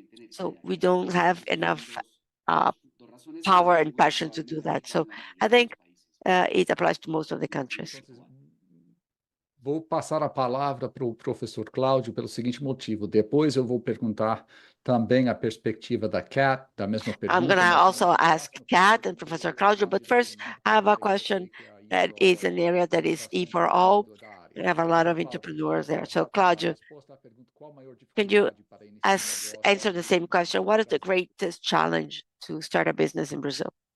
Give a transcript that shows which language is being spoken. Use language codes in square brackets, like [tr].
[en] So we don't have enough power and passion to do that. So I think it applies to most of the countries. [pt] Vou passar a palavra para o professor Cláudio pelo seguinte motivo. Depois eu vou perguntar também a perspectiva da Kat, da mesma pergunta. [en] I'm going to also ask Kat and Professor Cláudio, but first I have a question that is an area that is E4All. We have a lot of entrepreneurs there. So Cláudio, can you answer the same question? What is the greatest challenge to start a business in Brazil?